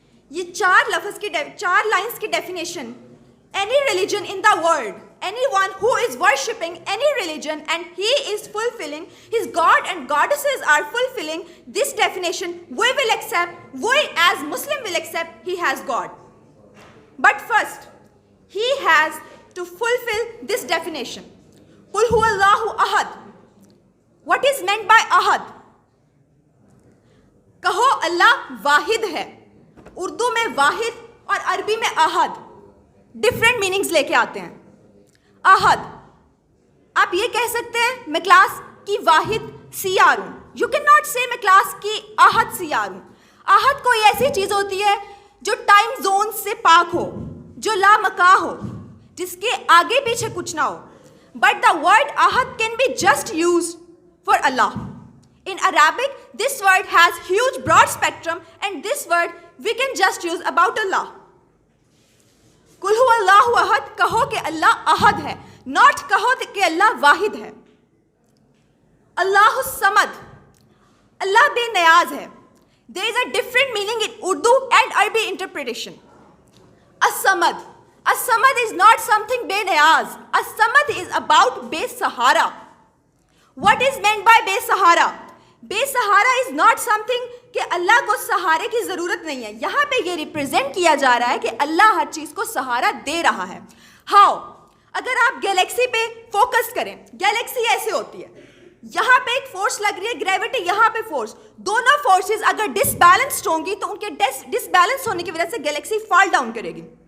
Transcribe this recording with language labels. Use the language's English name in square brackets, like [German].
[Urdu] یہ 4 لفظ کی 4 lines کی definition. [English] Any religion in the world, anyone who is worshipping any religion and he is fulfilling, his god and goddesses are fulfilling this definition, we will accept, we as Muslim will accept he has God. But first, he has to fulfill this definition. [Arabic] Qul huwa Allahu ahad. [English] What is meant by ahad? [Urdu] کہو اللہ واحد ہے. اردو میں واحد اور عربی میں ahad different meanings لے کے آتے ہیں. احد, آپ یہ کہہ سکتے ہیں میں کلاس کی واحد سیار ہوں. [English] you can not say [Urdu] میں کلاس کی احد سیار ہوں. احد کوئی ایسی چیز ہوتی ہے جو ٹائم زون سے پاک ہو, جو لامکاں ہو, جس کے آگے پیچھے کچھ نہ ہو. [English] But the word احد can be just used for Allah. In Arabic, this word has huge broad spectrum and this word we can just use about Allah. [Arabic] Qul huwa Allahu ahad, [Urdu] کہو کہ اللہ احد ہے, not کہو کہ اللہ واحد ہے. [Arabic] اللہ الصمد, [Urdu] اللہ بے نیاز ہے. [English] There is a different meaning in Urdu and Arabic interpretation. As-Samad. As-Samad is not something benayaz. As-Samad is about Besahara. What is meant by Besahara? Besahara is not something [Urdu] کہ اللہ کو سہارے کی ضرورت نہیں ہے. یہاں پہ یہ ریپرزینٹ کیا جا رہا ہے کہ اللہ ہر چیز کو سہارا دے رہا ہے. ہاؤ؟ اگر آپ گیلیکسی پہ فوکس کریں, گیلیکسی ایسے ہوتی ہے, یہاں پہ ایک فورس لگ رہی ہے گریوٹی, یہاں پہ فورس, دونوں فورسز اگر ڈس بیلنسڈ ہوں گی تو ان کے ڈس بیلنس ہونے کی وجہ سے گیلیکسی فال ڈاؤن کرے گی.